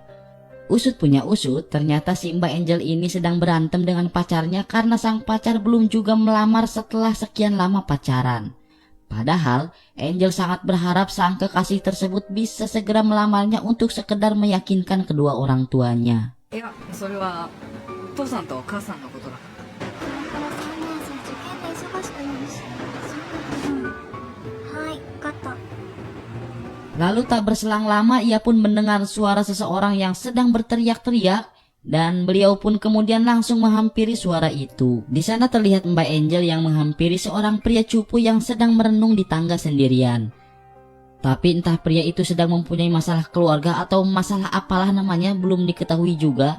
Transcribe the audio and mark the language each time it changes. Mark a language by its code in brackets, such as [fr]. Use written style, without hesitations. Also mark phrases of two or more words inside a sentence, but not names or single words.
[id] Usut punya usut, ternyata si Mbak Angel ini sedang berantem dengan pacarnya karena sang pacar belum juga melamar setelah sekian lama pacaran. Padahal Angel sangat berharap sang kekasih tersebut bisa segera melamarnya untuk sekedar meyakinkan kedua orang tuanya. [ja] いや、それは父さんと母さんのことだ。これから3年生受験で忙しくなるし。はい、分かった。 [id] Lalu tak berselang lama ia pun mendengar suara seseorang yang sedang berteriak-teriak, dan beliau pun kemudian langsung menghampiri suara itu. Di sana terlihat Mbak Angel yang menghampiri seorang pria cupu yang sedang merenung di tangga sendirian. Tapi entah pria itu sedang mempunyai masalah keluarga atau masalah apalah namanya belum diketahui juga.